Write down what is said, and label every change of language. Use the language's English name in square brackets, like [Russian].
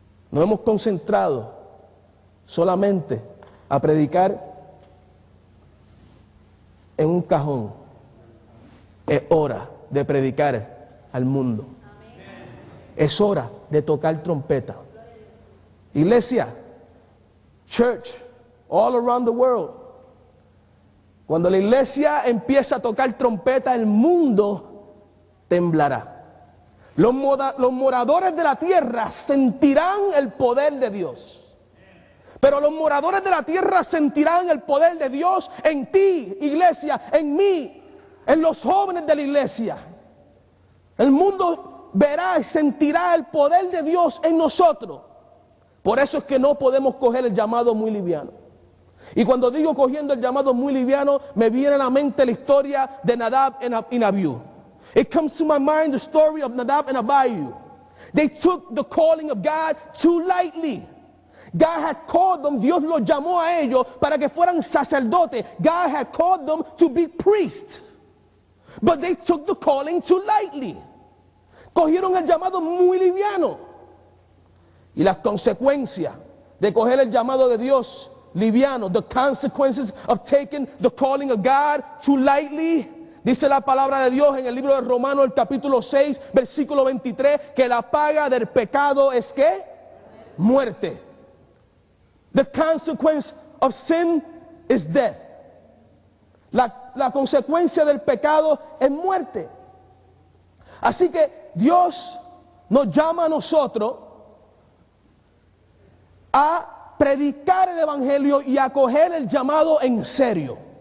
[Spanish] Nos hemos concentrado solamente a predicar en un cajón. Es hora de predicar al mundo. Es hora de tocar trompeta. [English] Iglesia, church, all around the world. [Spanish] Cuando la iglesia empieza a tocar trompeta, el mundo temblará. Los moradores de la tierra sentirán el poder de Dios. Pero los moradores de la tierra sentirán el poder de Dios en ti, iglesia, en mí. en los jóvenes de la iglesia. El mundo verá y sentirá el poder de Dios en nosotros. Por eso es que no podemos coger el llamado muy liviano. Y cuando digo cogiendo el llamado muy liviano, me viene a la mente la historia de Nadab y Abiú. [English] It comes to my mind the story of Nadab and Abiú. They took the calling of God too lightly. God had called them, [Spanish] Dios los llamó a ellos para que fueran sacerdotes. [English] God had called them to be priests. But they took the calling too lightly. [Spanish] Cogieron el llamado muy liviano. Y las consecuencias de coger el llamado de Dios liviano, [English] the consequences of taking the calling of God too lightly, [Spanish] dice la palabra de Dios en el libro de Romanos, el capítulo 6, versículo 23, que la paga del pecado es ¿qué? Muerte. [English] The consequence of sin is death. [Spanish] La consecuencia del pecado es muerte. Así que Dios nos llama a nosotros a predicar el evangelio y a coger el llamado en serio.